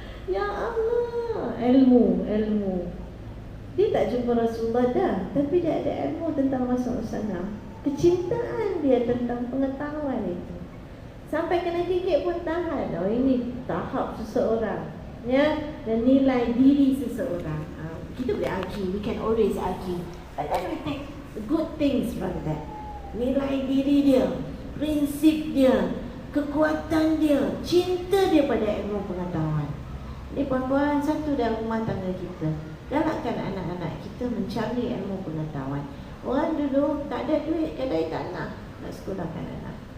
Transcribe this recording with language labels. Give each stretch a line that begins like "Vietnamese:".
Malay: Ya Allah, ilmu. Dia tak jumpa Rasulullah dah, tapi dia ada ilmu tentang Rasulullah SAW. Kecintaan dia tentang pengetahuan itu, sampai kena gigit pun tahan. Ini tahap seseorang, ya, dan nilai diri seseorang. Kita boleh argue,
English: we can always argue, but then we take good things from that.
Malay: Nilai diri dia, prinsip dia, kekuatan dia, cinta dia pada ilmu pengetahuan. Jadi puan-puan, satu dalam rumah tangga kita, galakkan anak-anak kita mencari ilmu pengetahuan. Orang dulu tak ada duit, kadang tak nak sekolahkan anak.